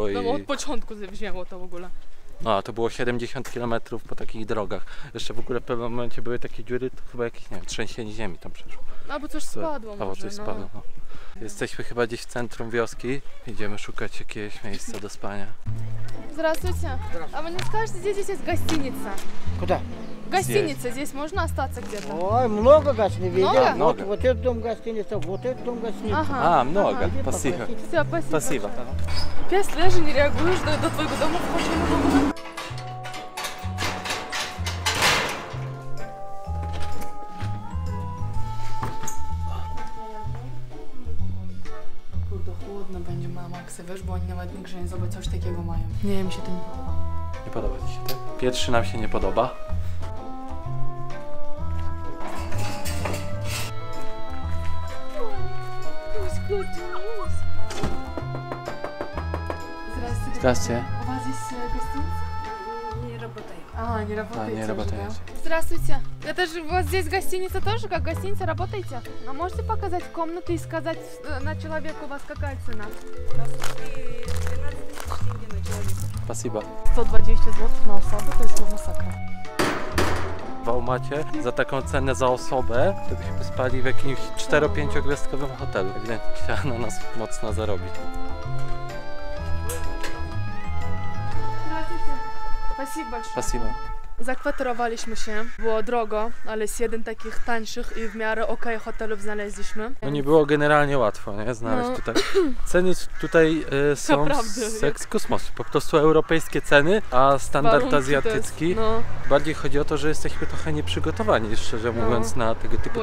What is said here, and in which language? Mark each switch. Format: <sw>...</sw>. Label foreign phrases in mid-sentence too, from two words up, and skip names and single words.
<pl>No od i... początku wzięło to w ogóle. No, a to było 70 km po takich drogach. Jeszcze w ogóle w pewnym momencie były takie dziury, to chyba jakieś, nie wiem, trzęsienie ziemi tam przeszło. Albo coś spadło Albo może, coś spadło. No. Jesteśmy chyba gdzieś w centrum wioski. Idziemy szukać jakiegoś miejsca do spania.</pl> <ru>Здравствуйте. А вы не скажете, здесь есть гостиница? Куда? Гостиница, здесь можно остаться где-то? Ой, много гостиниц. Много? Много. Вот этот дом гостиница, вот этот дом гостиница. Ага. А, много. Ага. Спасибо. Все, спасибо. Спасибо. 5 лет же не реагуешь, до твоего дома вхожу не могу.</ru> <pl>Kurde, chłodno będzie mama Maxa, wiesz, bo oni nawet nie grzeją, zobacz, coś takiego mają. Nie, mi się to nie podoba. Nie podoba Ci się, tak? Pierwszy nam się nie podoba.</pl> <ru>Здравствуйте. Здравствуйте. У вас здесь гостиница? Не работает. А, не работаете не уже, работаете. да? Здравствуйте. Это же у вас здесь гостиница тоже, как гостиница, работаете? А можете показать комнату и сказать на человека у вас какая цена? Спасибо.</ru> <pl>120 zł na osobę to jest masakra. W Almacie za taką cenę za osobę to byśmy spali w jakimś 4-5 gwiazdkowym hotelu. Ewidentnie chciała na nas mocno zarobić.</pl> <ru>Здравствуйте. Спасибо большое. Спасибо.</ru> <pl>Zakwaterowaliśmy się, było drogo, ale z jeden takich tańszych i w miarę okej hotelów znaleźliśmy. No nie było generalnie łatwo, nie? Znaleźć No. tutaj. Ceny tutaj są Naprawdę, z kosmosu. Po prostu europejskie ceny, a standard Warunki azjatycki. to jest, Bardziej chodzi o to, że jesteśmy trochę nieprzygotowani, szczerze mówiąc, na tego typu</pl>